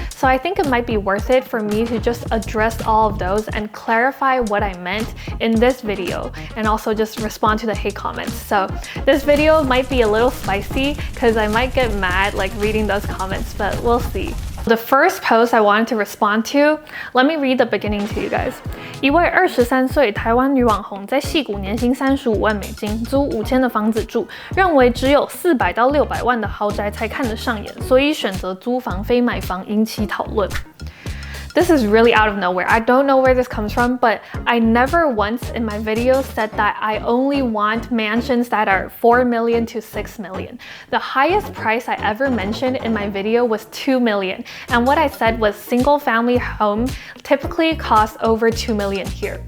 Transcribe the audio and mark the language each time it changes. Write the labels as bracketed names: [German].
[English] So I think it might be worth it for me to just address all of those and clarify what I meant in this video, and also just respond to the hate comments. So this video might be a little spicy because I might get mad like reading those comments, but we'll see. The first post I wanted to respond to, let me read the beginning to you guys. [Chinese] 一位23岁台湾女网红在矽谷年薪35万美金，租5000的房子住，认为只有400到600万的豪宅才看得上眼，所以选择租房非买房，引起讨论。 [English] This is really out of nowhere. I don't know where this comes from, but I never once in my videos said that I only want mansions that are 4 million to 6 million. The highest price I ever mentioned in my video was 2 million. And what I said was single family home typically costs over 2 million here.